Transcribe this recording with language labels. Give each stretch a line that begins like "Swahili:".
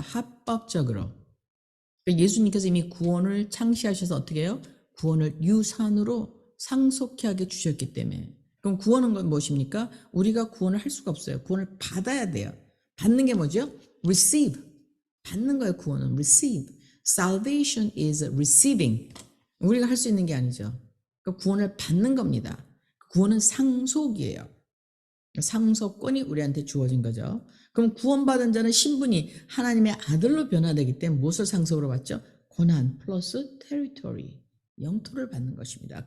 Korean: 합법적으로. 예수님께서 이미 구원을 창시하셔서 어떻게 해요? 구원을 유산으로 상속케 하게 주셨기 때문에. 그럼 구원은 건 무엇입니까? 우리가 구원을 할 수가 없어요. 구원을 받아야 돼요. 받는 게 뭐죠? receive. 받는 거예요. 구원은 receive.
English: Salvation is receiving.
Korean: 우리가 할 수 있는 게 아니죠. 그러니까 구원을 받는 겁니다. 구원은 상속이에요. 상속권이 우리한테 주어진 거죠. 그럼 구원받은 자는 신분이 하나님의 아들로 변화되기 때문에 무엇을 상속으로 받죠? 고난 플러스 territory, 영토를 받는 것입니다.